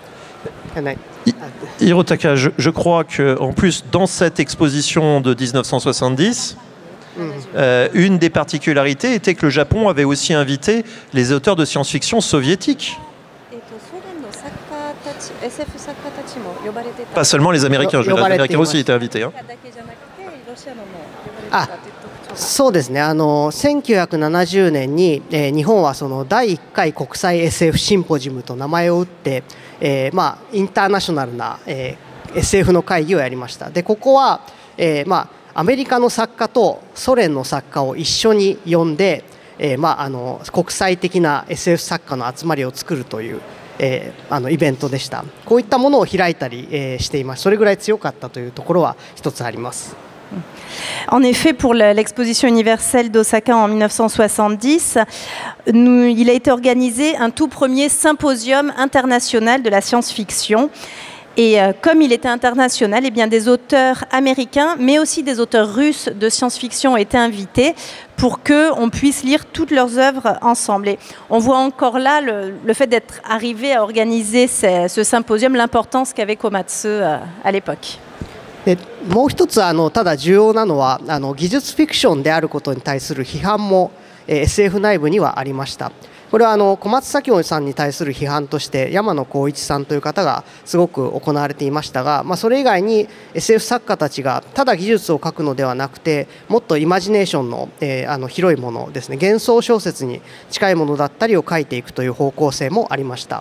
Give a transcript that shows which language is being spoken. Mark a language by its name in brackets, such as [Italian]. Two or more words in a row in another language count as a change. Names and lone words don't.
[French] Hirotaka, je crois qu'en plus, dans cette exposition de 1970, une des particularités était que le Japon avait aussi invité les auteurs de science-fiction soviétiques. Pas seulement les Américains, les Américains aussi étaient invités. Hein. [Japanese] そうですね。1970年に、日本はその第1回国際 SF シンポジウムと名前を打って、インターナショナルな、SF の会議をやりました。でここは、アメリカの作家とソ連の作家を一緒に呼んで、国際的な SF 作家の集まりを作るという、イベントでした。こういったものを開いたり、しています。それぐらい強かったというところは一つあります。 [French] En effet, pour l'exposition universelle d'Osaka en 1970, il a été organisé un tout premier symposium international de la science-fiction. Et comme il était international, des auteurs américains, mais aussi des auteurs russes de science-fiction étaient invités pour qu'on puisse lire toutes leurs œuvres ensemble. Et on voit encore là le fait d'être arrivé à organiser ce symposium, l'importance qu'avait Komatsu à l'époque. [Japanese] でもう一つただ重要なのは技術フィクションであることに対する批判も、SF 内部にはありました。これは小松左京さんに対する批判として山野浩一さんという方がすごく行われていましたが、それ以外に SF 作家たちがただ技術を書くのではなくて、もっとイマジネーションの、広いものですね、幻想小説に近いものだったりを書いていくという方向性もありました。